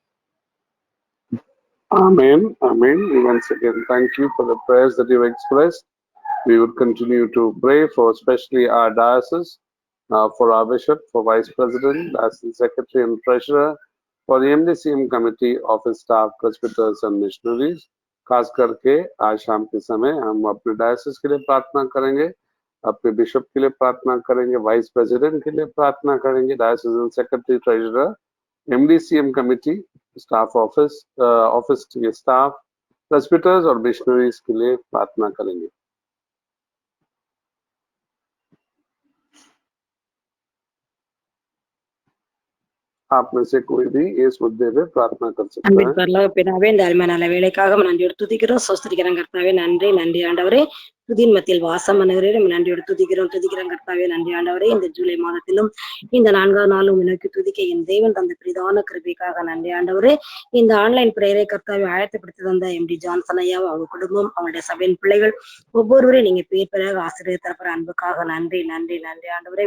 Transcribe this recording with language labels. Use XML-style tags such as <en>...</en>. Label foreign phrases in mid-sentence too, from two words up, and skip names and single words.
<en>Amen. Amen. Once again, thank you for the prayers that you expressed. We would continue to pray for especially our diocese, for our bishop, for vice president, diocese secretary and treasurer, for the MDCM committee, office staff, presbyters and missionaries.</en> <hi>खास करके आज शाम के समय हम अपने डायसिस के लिए प्रार्थना करेंगे, अपने बिशप के लिए प्रार्थना करेंगे,</hi> <en>vice president</en> <hi>के लिए प्रार्थना करेंगे,</hi> <en>diocese secretary treasurer, MDCM committee, staff office</en> <hi>के स्टाफ, प्रेस्बिटर्स और मिशनरीज के लिए प्रार्थना करेंगे। आप में से कोई भी इस मुद्दे पे प्रार्थना कर सकता</hi> <ta>அன்பின்</ta> <hi>है।</hi> <ta>பரலோக பிதாவே, இந்த அருமையான வேலைக்காக நன்றியோடு துதிக்கிறோம், சோஸ்திரிக்கிறோம் கர்த்தாவே. நன்றி நன்றி ஆண்டவரே. துதியின் மத்தியில் வாசம் பண்ணுகிறே நன்றியோடு துதிக்கிறோம் கர்த்தாவே. நன்றி ஆண்டவரே. இந்த ஜூலை மாதத்திலும் இந்த 4வது நாளும் நோக்கி துதிக்க என் தேவன் தந்த பிரிதான கிருபைக்காக நன்றி ஆண்டவரே. இந்த</ta> <en>online prayerai</en> <ta>கர்த்தாவே ஆயத்தப்படுத்தி தந்த MD ஜான்சன் ஐயா, அவங்க குடும்பம், அவங்களுடைய சபையின் பிள்ளைகள் ஒவ்வொருவரையும் நீங்க பேர் ஆசிரியர் தரப்புற அன்புக்காக நன்றி நன்றி நன்றி ஆண்டவரே.</ta>